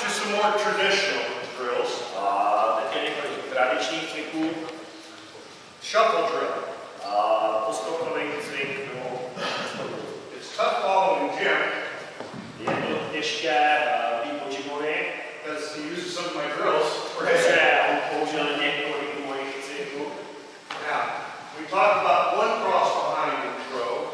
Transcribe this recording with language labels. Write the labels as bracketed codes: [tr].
[en] more traditional drills. [cs] Teď je několik tradičních cviků. [en] Shuffle drill. [cs] Poskokový cvik. [en] It's tough following Jim [cs] Je to těžké být po Jimovi, [en] because he uses some of my drills. [cs] protože on použil několik mojich cviků. [en] Now, we talked about one cross behind the throw.